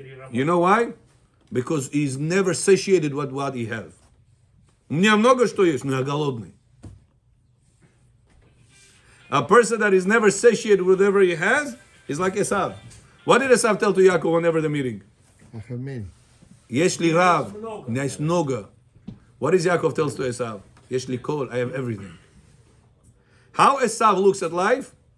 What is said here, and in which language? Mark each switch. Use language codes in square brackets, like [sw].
[en] You know why? Because he's never satiated with what he has. [ru] У меня много что есть, но я голодный. [en] A person that is never satiated with whatever he has is like Esav. What did Esav tell to Yaakov whenever they're meeting? [he] Yesh li rav, [en] nice noga. What does Yaakov tells to Esav? [he] Yesh li kol, [en] I have everything. How Esav looks at life?